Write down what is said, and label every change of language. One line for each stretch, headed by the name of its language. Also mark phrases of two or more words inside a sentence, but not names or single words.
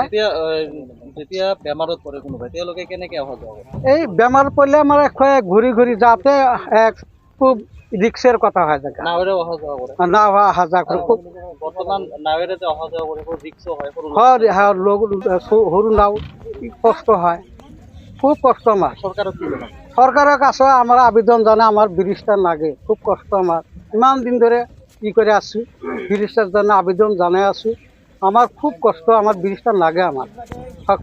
Assamese: যেতিয়া বেমাৰত পৰে কোনোবাই, তেওঁলোকে কেনেকৈ অহা যোৱা কৰে? এই বেমাৰ পৰিলে আমাৰ ঘূৰি যাওঁতে খুব ৰিক্সের কথা হয়। নাৱেৰে অহা যোৱা কৰে? নাও অহা যোৱা করে। বৰ্তমান নাৱেৰে যে অহা যোৱা কৰে ৰিক্সো হয়, সৰু নাও কষ্ট হয়,
Bangla: খুব কষ্ট আমার।
Assamese: চৰকাৰক কি জানাব?
Bangla: সরকারের কাছে আমার আবেদন জানা, আমার ব্রিজটা লাগে, খুব কষ্ট আমার। ইমান দিন ধরে ই করে আছি, ব্রিজটার জন্য আবেদন জানাই আছি। আমার খুব কষ্ট, আমার ব্রিজটা লাগে আমার।